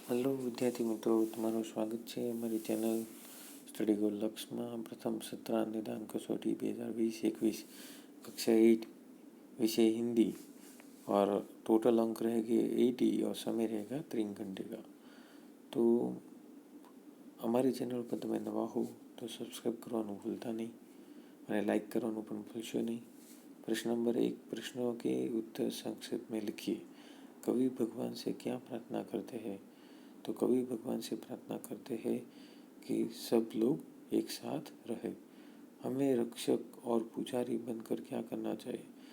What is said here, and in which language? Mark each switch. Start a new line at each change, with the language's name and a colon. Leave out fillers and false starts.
Gujarati: Hello વિદ્યાર્થી મિત્રો, તમારું સ્વાગત છે અમારી ચેનલ સ્ટડી ગોલ લક્ષ્યમાં પ્રથમ
Hindi: सत्र निदान कसौटी 2020-21 कक्षा 8 विषय हिंदी और टोटल अंक रहेंगे 80 और समय रहेगा 3 घंटे का।
Gujarati: तो અમારી ચેનલ પર તમે નવા હો તો સબસ્ક્રાઈબ કરવાનું ભૂલતા નહીં અને લાઈક કરવાનું પણ ભૂલશો નહીં।
Hindi: प्रश्न नंबर 1, प्रश्नों के उत्तर संक्षेप में लिखिए। कवि भगवान से क्या प्रार्थना करते हैं? तो कवि भगवान से प्रार्थना करते हैं कि सब लोग एक साथ रहे। हमें रक्षक और पुजारी बनकर क्या करना चाहिए?